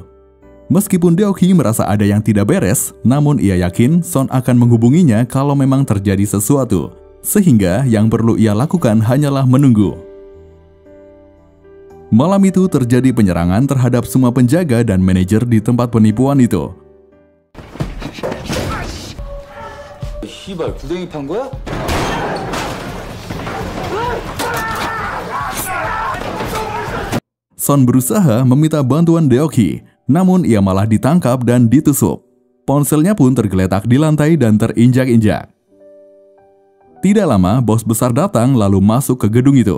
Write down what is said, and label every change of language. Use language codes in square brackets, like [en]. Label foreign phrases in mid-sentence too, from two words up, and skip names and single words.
[id] Meskipun Deok-hee merasa ada yang tidak beres, namun ia yakin Son akan menghubunginya kalau memang terjadi sesuatu, sehingga yang perlu ia lakukan hanyalah menunggu. Malam itu terjadi penyerangan terhadap semua penjaga dan manajer di tempat penipuan itu. [ko] 씨발 구덩이 판 거야? [id] Son berusaha meminta bantuan Deok-hee, namun ia malah ditangkap dan ditusuk. Ponselnya pun tergeletak di lantai dan terinjak-injak. Tidak lama, bos besar datang lalu masuk ke gedung itu.